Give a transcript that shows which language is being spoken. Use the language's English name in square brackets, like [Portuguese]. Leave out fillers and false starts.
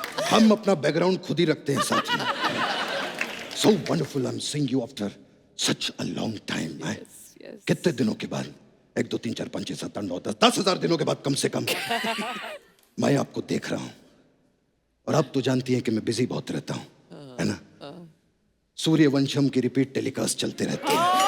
[Hindi] हम अपना बैकग्राउंड खुद ही रखते हैं साथ में। [English] So wonderful, I'm seeing you after such a long time. [Hindi] कितने दिनों के बाद? 1 2 3 4 5 6 7 8 9 10 10,000 दिनों के बाद कम से कम मैं आपको देख रहा हूं और अब तो जानती हैं कि मैं बिजी बहुत रहता हूँ, है ना? सूर्यवंशम की रिपीट टेलीकास्ट चलते रहते हैं।